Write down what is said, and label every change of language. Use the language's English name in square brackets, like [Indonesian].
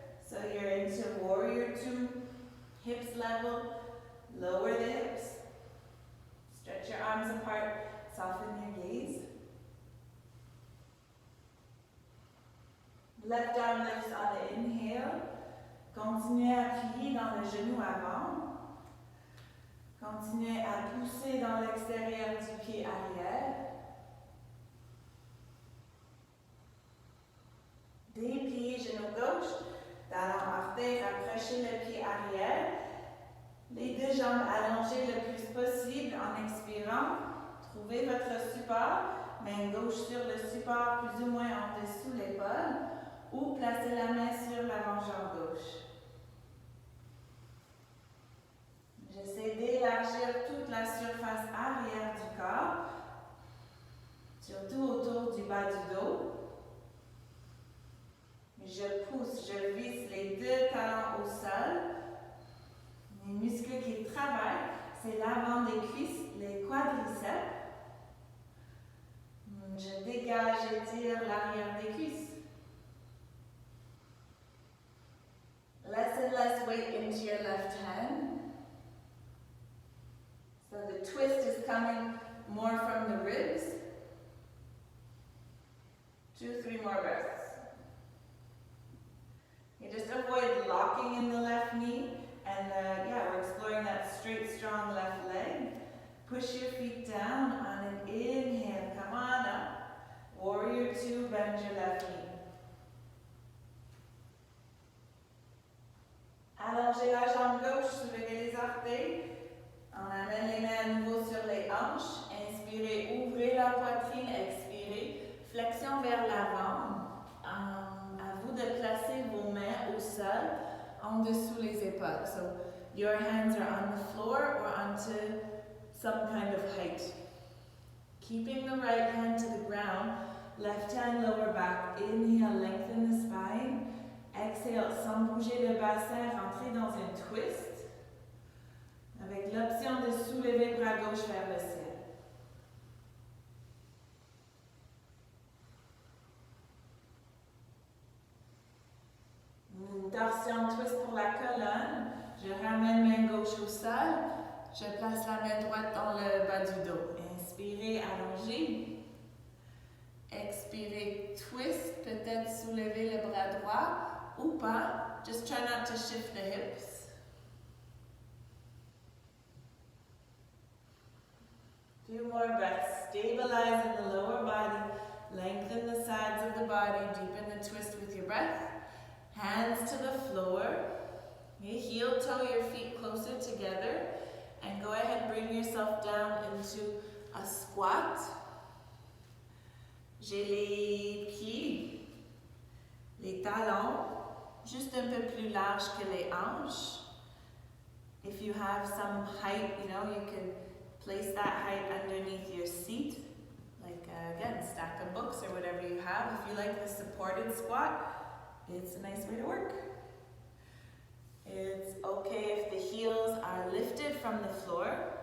[English] So you're into warrior two, hips level, lower the hips. Stretch your arms apart, soften your gaze. Left arm lifts on the inhale. [French] Continuez à plier dans le genou avant. Continuez à pousser dans l'extérieur du pied arrière. Dépliez genou gauche, talon orteil, rapprochez le pied arrière. Les deux jambes allongées le plus possible en expirant. Trouvez votre support, main gauche sur le support plus ou moins en dessous l'épaule ou placez la main sur l'avant-jambe gauche. J'essaie d'élargir toute la surface arrière du corps, surtout autour du bas du dos. Je pousse, je visse les deux talons au sol. Les muscles qui travaillent, c'est l'avant des cuisses, les quadriceps. Je dégage et tire l'arrière des cuisses. [English] Less and less weight into your left hand. So the twist is coming more from the ribs. 2-3 more breaths. You just avoid locking in the left knee, and we're exploring that straight, strong left leg. Push your feet down on an inhale. Come on up. Warrior two, bend your left knee. [French] Allongez la jambe gauche, soulevez les orteils. On amène les mains à nouveau sur les hanches. Inspirez, ouvrez la poitrine, expirez. Flexion vers l'avant. À vous de placer vos mains au sol, en dessous les épaules. [English] So your hands are on the floor or onto some kind of height. Keeping the right hand to the ground, left hand lower back. Inhale, lengthen the spine. [French] Exhale, sans bouger le bassin, rentrez dans un twist. Avec l'option de soulever bras gauche vers le ciel. Une torsion twist pour la colonne. Je ramène main gauche au sol. Je place la main droite dans le bas du dos. Inspirez, allongez. Expirez, twist. Peut-être soulever le bras droit ou pas. [English] Just try not to shift the hips. Few more breaths. Stabilize in the lower body. Lengthen the sides of the body, deepen the twist with your breath. Hands to the floor. Heel toe your feet closer together. And go ahead, bring yourself down into a squat. [French] J'ai les pieds, les talons, juste un peu plus larges que les hanches. [English] If you have some height, you can place that height underneath your seat. Like, again, stack of books or whatever you have. If you like the supported squat, it's a nice way to work. It's okay if the heels are lifted from the floor.